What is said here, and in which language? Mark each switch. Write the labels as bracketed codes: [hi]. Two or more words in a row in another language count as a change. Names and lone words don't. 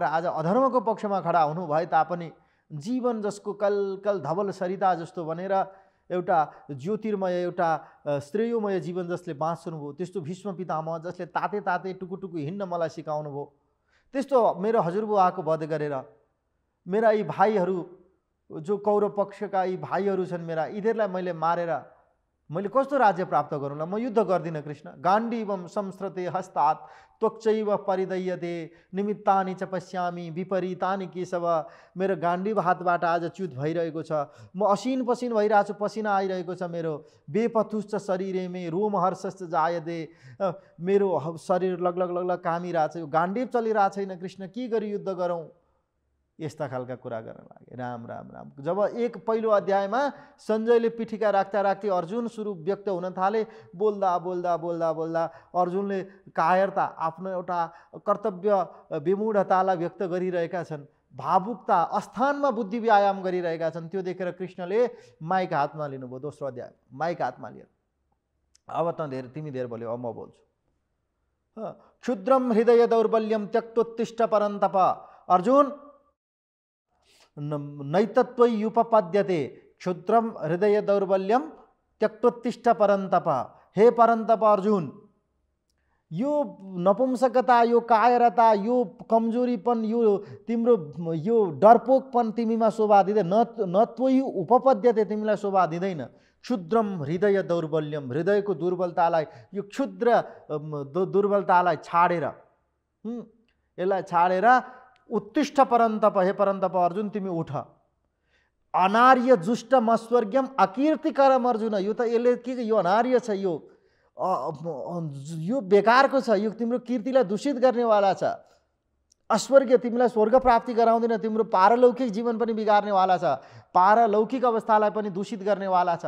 [ne] आज अधर्मको पक्षमा खडा हुनु भए तापनि जीवन जसको कल कल धवल सरिता जस्तो बनेर एउटा ज्योतिर्मय, एउटा श्रेयोमय जीवन जसले बाँच्नुभयो, त्यस्तो भीष्म पितामह जसले ताते ताते टुकु टुकु हिँड्न मलाई सिकाउनु भयो, त्यस्तो मेरो हजुरबुवाको वध गरेर, मेरा यी भाइहरू जो कौरव पक्षका यी भाइहरू छन् मेरा, यिनीहरूलाई मैले मारेर मैले कस्तो राज्य प्राप्त गरौँला। म युद्ध गर्दिनँ कृष्ण। [sa] गाण्डीवं संस्कृते हस्तात् त्वक्चैव परिदय्यते निमित्तानि च पश्यामि विपरीतानि केशव। [ne] मेरो गाण्डीव हातबाट आज च्युत भइरहेको छ, म असिन पसिन भइरहेको छु, पसिना आइरहेको छ मेरो। [sa] बेपथुश्च शरीरे मे रोमहर्षश्च जायते, [ne] मेरो शरीर लगलग लगलग कामिरहेछ, यो गाण्डीव चलिरहेको छैन कृष्ण, के गरी युद्ध गरौँ। यस्ता खालका कुरा गर्न लागे। राम राम राम। जब एक पहिलो अध्यायमा सञ्जयले पिठिका राख्दा राख्दै अर्जुन सुरु व्यक्त हुन थाले, बोल्दा बोल्दा बोल्दा बोल्दा अर्जुनले कायरता, आफ्नो एउटा कर्तव्य विमूढतालाई व्यक्त गरिरहेका छन्, भावुकता, अस्थानमा बुद्धि व्यायाम गरिरहेका छन्। त्यो देखेर कृष्णले माइक हातमा लिनुभयो। दोस्रो अध्याय माइक हातमा लिएर, अब तिमी धेर बोल्यौ, अब म बोल्छु। [sa] क्षुद्रम हृदय दौर्बल्यम त्यक्तोत्तिष्ठ परन्तप। अर्जुन, नैतत्वयुपपद्यते क्षुद्रम हृदय दौर्बल्यम त्यक्तोत्तिष्ठ परन्तप। हे परन्तप अर्जुन, [ne] यो नपुंसकता, यो कायरता, यो कमजोरीपन, यो तिम्रो यो डरपोकपन तिमीमा शोभा दिँदैन। [sa] न त्वयि उपपद्यते, [ne] तिमीलाई शोभा दिँदैन। [sa] क्षुद्रम हृदय दौर्बल्यम, [ne] हृदयको दुर्बलतालाई, यो क्षुद्र दुर्बलतालाई छाडेर, यसलाई छाडेर [sa] उत्तिष्ठ परन्तप, [ne] हे परन्तप अर्जुन तिमी उठ। [sa] अनार्य जुष्ट मस्वर्ग्यम अकीर्तिकरम अर्जुन। [ne] यो त यसले के यो अनार्य छ, यो बेकारको छ, यो तिम्रो कीर्तिलाई दूषित गर्नेवाला छ। अस्वर्गीय, तिमीलाई स्वर्ग प्राप्ति गराउँदैन, तिम्रो पारलौकिक जीवन पनि बिगार्नेवाला छ, पारलौकिक अवस्थालाई पनि दूषित गर्नेवाला छ।